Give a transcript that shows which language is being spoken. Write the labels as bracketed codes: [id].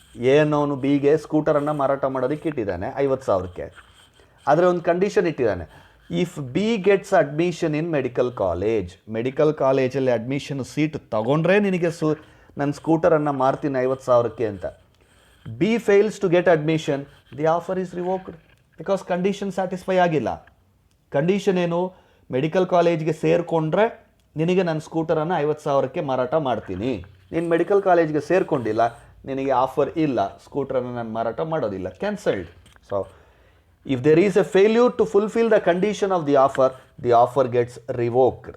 [kn] A ಅನ್ನೋನು ಬಿಗೆ ಸ್ಕೂಟರನ್ನು ಮಾರಾಟ ಮಾಡೋದಕ್ಕೆ ಇಟ್ಟಿದ್ದಾನೆ 50,000ಕ್ಕೆ. ಆದರೆ ಒಂದು ಕಂಡೀಷನ್ ಇಟ್ಟಿದ್ದಾನೆ, [en] if B gets admission in [kn] medical ಕಾಲೇಜಲ್ಲಿ ಅಡ್ಮಿಷನ್ ಸೀಟ್ ತಗೊಂಡ್ರೆ ನಿನಗೆ ನನ್ನ ಸ್ಕೂಟರನ್ನು ಮಾರ್ತೀನಿ 50,000ಕ್ಕೆ ಅಂತ. [en] B fails to get admission, the offer is revoked because condition satisfy ಆಗಿಲ್ಲ. [kn] ಕಂಡೀಷನ್ ಏನು? ಮೆಡಿಕಲ್ ಕಾಲೇಜ್ಗೆ ಸೇರಿಕೊಂಡ್ರೆ ನಿನಗೆ ನನ್ನ ಸ್ಕೂಟರನ್ನು 50,000ಕ್ಕೆ ಮಾರಾಟ ಮಾಡ್ತೀನಿ. ನೀನು ಮೆಡಿಕಲ್ ಕಾಲೇಜ್ಗೆ ಸೇರಿಕೊಂಡಿಲ್ಲ, ನಿನಗೆ ಆಫರ್ ಇಲ್ಲ, ಸ್ಕೂಟರನ್ನು ನಾನು ಮಾರಾಟ ಮಾಡೋದಿಲ್ಲ, cancelled. [en] So if there is a failure to fulfil the condition of the offer gets revoked.